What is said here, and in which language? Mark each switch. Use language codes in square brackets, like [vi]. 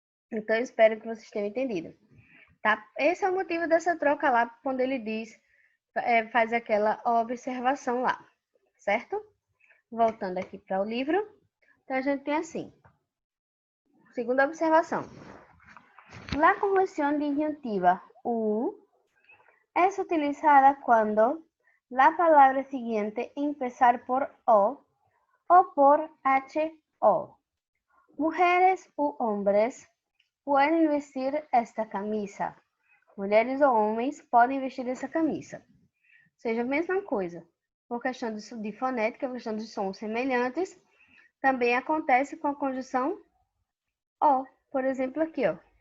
[pt] Então, eu espero que vocês tenham entendido. Tá? Esse é o motivo dessa troca lá, quando ele diz, faz aquela observação lá, certo? Voltando aqui para o livro, então a gente tem assim, segunda observação. [es] La conjunción disyuntiva U es utilizada cuando la palabra siguiente empezar por O por HO. Mujeres u hombres pueden vestir esta camisa. [pt] Mulheres ou homens podem vestir essa camisa. Ou seja, a mesma coisa. Por questão de fonética, questão de sons semelhantes, também acontece com a conjunção O. Por exemplo, aqui, ó.